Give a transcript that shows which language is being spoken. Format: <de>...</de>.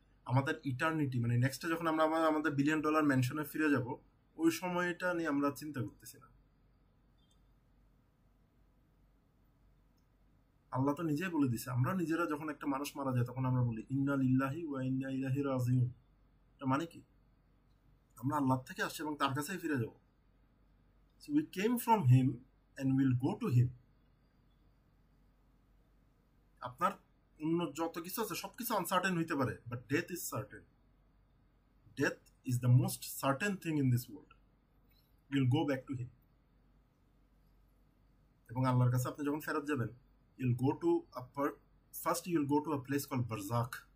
<bn>আমাদের ইটার্নিটি মানে নেক্সটে যখন আমরা আমাদের বিলিয়ন ডলার ম্যানশনে ফিরে যাব ওই সময়টা নিয়ে আমরা চিন্তা করতেছি না। আল্লাহ তো নিজেই বলে দিছে, আমরা নিজেরা যখন একটা মানুষ মারা যায় তখন আমরা বলি</bn> <ar>ইন্না লিল্লাহি ওয়া ইন্না ইলাইহি রাজিউন।</ar> <bn>এটা মানে কি? আমরা আল্লাহ থেকে আসছি এবং তার কাছেই ফিরে যাব।</bn> <en>So we came from him and we'll go to him.</en> <bn>আপনার অন্য যত কিছু আছে সবকিছু আনসার্টেন হইতে পারে, but</bn> <en>Death is certain. Death is the most certain thing in this world. Will go back to him.</en> <bn>এবং আল্লাহর কাছে আপনি যখন ফেরত যাবেন,</bn> <en>You'll go to first you'll go to a place call Barzakh.</en>